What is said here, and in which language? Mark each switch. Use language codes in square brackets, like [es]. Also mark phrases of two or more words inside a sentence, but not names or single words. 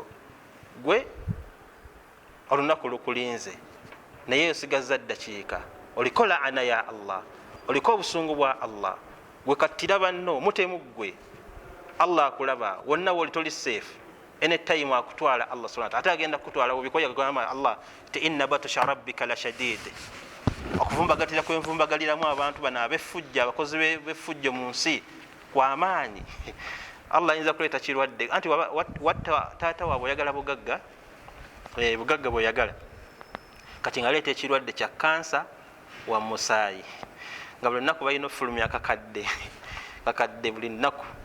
[lg] Gwe olunaku lukulinze naye osigaza ddakiika, oliko laana ya Allah, oliko obusungu bwa Allah. Gwe kattira banno mutemu ggwe, Allah akulaba wonna woli toli safe. Anytime akutwala [ar] الله سبحانه وتعالى, [lg] ate agenda kutwala obikoya gamba Allah ti [ar] إن بطش ربك لشديد. [lg] Okuvumbagatira kwenvumbagaliramu abantu bano abeffujja, abakozi b'effujjo mu nsi kw'amaanyi. Allah ayinza kuleeta kirwadde. Anti watta taata waabwe oyagala bugagga, bugagga bw'oyagala, kati nga leeta ekirwadde kya kansa wa musaayi, nga buli nnaku balina ofulumya kakadde buli nnaku.